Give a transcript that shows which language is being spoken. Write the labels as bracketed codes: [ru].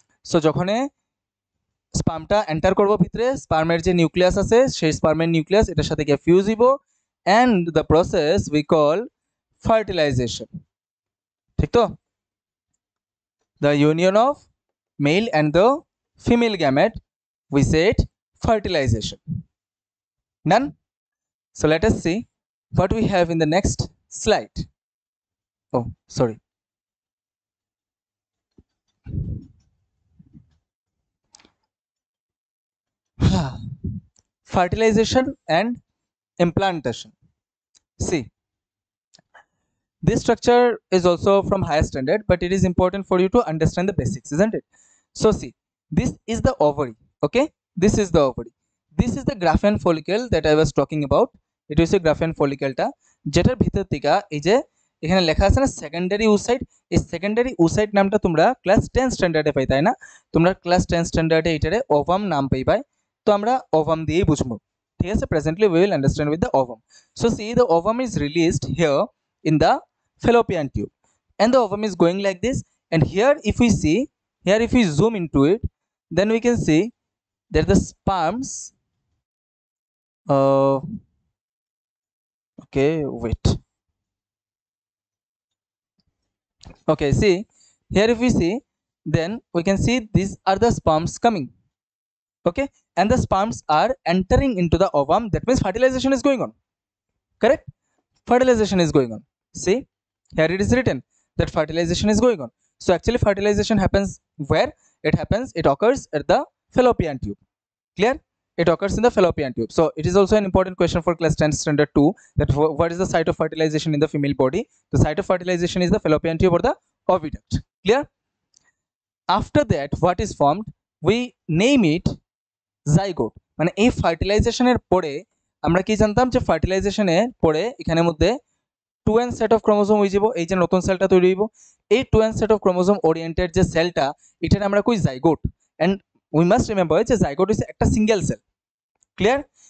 [bn] So যখন স্পার্মটা enter করবো ভিতরে, স্পার্মের যে নিউক্লিয়াস আছে সেই স্পার্মের নিউক্লিয়াস এটার সাথে গিয়ে ফিউজ হইব and the process we call fertilisation. ঠিক তো? [en] The union of male and the female gamete we said fertilization. Done? So let us see what we have in the next slide. Oh, sorry. Fertilization and implantation. See, this structure is also from higher standard, but it is important for you to understand the basics, isn't it? So see, this is the ovary. Okay, this is the ovary. This is the Graafian follicle that I was talking about. It is a Graafian follicle [bn] টা যেটার ভিতর থেকে এই যে এখানে লেখা আছে না সেকেন্ডারি উসাইট, এই সেকেন্ডারি উসাইট নামটা তোমরা ক্লাস 10 স্ট্যান্ডার্ডে পাই, তাই না? তোমরা ক্লাস 10 স্ট্যান্ডার্ডে এটারে ওভাম নাম পাইবাই, তো আমরা ওভাম দিয়েই বুঝবো। ঠিক আছে? [en] Presently we will understand with the ovum. So see, the ovum is released here in the fallopian tube and the ovum is going like this, and here if we see, here if we zoom into it, then we can see that the sperms okay, wait, okay, see here if we see, then we can see these are the sperms coming. Okay, and the sperms are entering into the ovum, that means fertilization is going on. Correct? fertilization is going on. See, here it is written that fertilization is going on. So actually fertilization happens where? It occurs at the fallopian tube. Clear? It occurs in the fallopian tube. So it is also an important question for class 10 standard 2, that what is the site of fertilization in the female body? The site of fertilization is the fallopian tube or the oviduct. Clear? After that, what is formed? We name it zygote. [bn] মানে এই ফার্টিলাইজেশনের পরে আমরা কি জানতাম যে ফার্টিলাইজেশনের পরে এখানের মধ্যে 2n সেট অফ ক্রোমোজোম হয়ে যাব, এই যে নতুন সেলটা তৈরি হইব, এই 2n set of chromosome oriented যে সেলটা, এটার আমরা কই zygote. [en] and we must remember [bn] যে জাইগোট হচ্ছে একটা [en] Single cell. Clear?